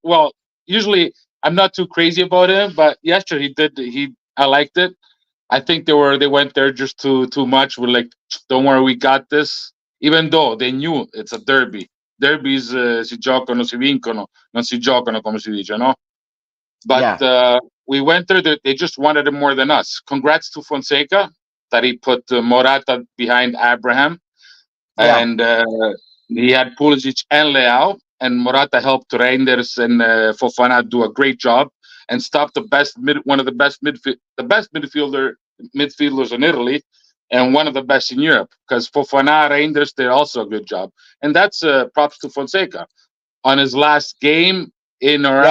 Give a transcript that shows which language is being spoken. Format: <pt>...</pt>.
<en>Well, usually I'm not too crazy about him, but yesterday I liked it. I think they went there just too much. We're like, don't worry, we got this. Even though they knew it's a derby.</en> <it>Derbies si giocano, si vincono, non si giocano come si dice, no?</it> <en>But Yeah, we went there. They just wanted it more than us. Congrats to Fonseca that he put Morata behind Abraham, yeah, and he had Pulisic and Leao, and Morata helped Reinders and Fofana do a great job and stop one of the best midfielders in Italy, and one of the best in Europe because Fofana, Reinders did also a good job, and that's props to Fonseca on his last game in or</en>